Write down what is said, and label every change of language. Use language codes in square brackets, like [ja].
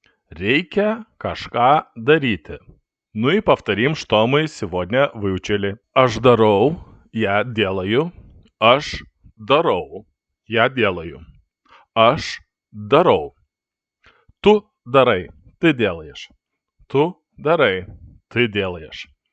[lt] Reikia kažką дарити. [ru] Ну и повторим, что мы сегодня выучили. [lt] Aš darau, [ru] я делаю. [lt] Aš darau, я делаю. Aš darau. Tu darai, [ru] ты делаешь. [lt] Tu darai, ты делаешь.